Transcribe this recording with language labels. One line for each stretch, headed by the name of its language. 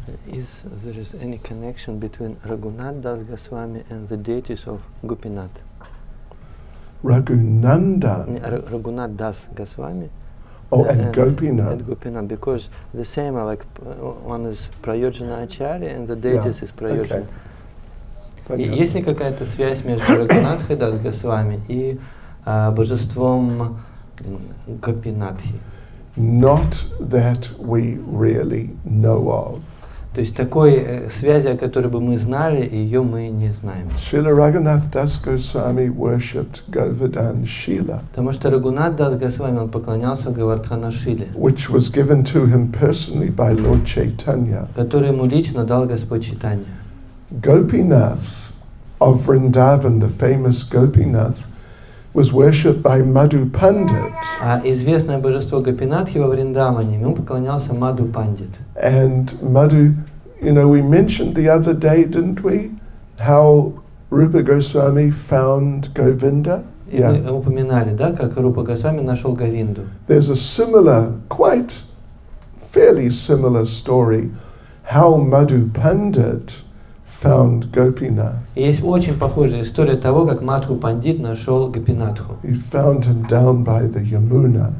English: Is there any connection between Raghunath Das Goswami and the deities of Gopinath? Raghunandan. Raghunath Das Goswami. And Gopinath. And Gopinath, because the same are like one is Prayojana Acharya and the deities is Prayojana. Okay.
Russian: Есть ли какая-то связь между Рагунатхой Дас Госвами и божеством Гопинатхи?
English: Not that we really know of.
Russian: То есть такой связи, о которой бы мы знали, ее мы не знаем.
English: Srila Raghunath Das Goswami worshipped Govardhan Shila,
Russian: Потому что Рагунат Дас Госвами, он поклонялся Гавардхана Шиле,
English: which was given to him personally by Lord Chaitanya.
Russian: который ему лично дал Господь Чайтанья.
English: Gopinath of Vrindavan, the famous Gopinath, was worshipped by Madhu Pandit.
Russian: А известное божество Гопинатхи во Вриндаване, ему поклонялся Мадху Пандит.
English: And Madhu, we mentioned the other day, didn't we, how Rupa Goswami found Govinda?
Russian: И мы упоминали, да, как Рупа Госвами нашел Говинду.
English: There's a similar, fairly similar story, how Madhu Pandit found Gopinath.
Russian: И есть очень похожая история того, как Мадху Пандит нашел Гопинатху.
English: He found him down by the Yamuna.